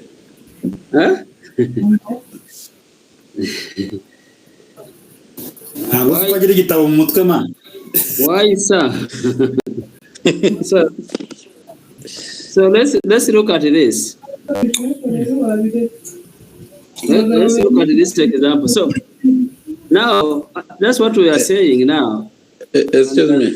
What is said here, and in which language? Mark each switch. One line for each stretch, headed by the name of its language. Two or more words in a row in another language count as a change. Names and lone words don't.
Kinyarwanda: Huh? ntabwo uzi ko agira igitabo mu mutwe man.
English: Why, sir? So let's look at this. Let's look at this example. So now that's what we are saying now. Excuse me.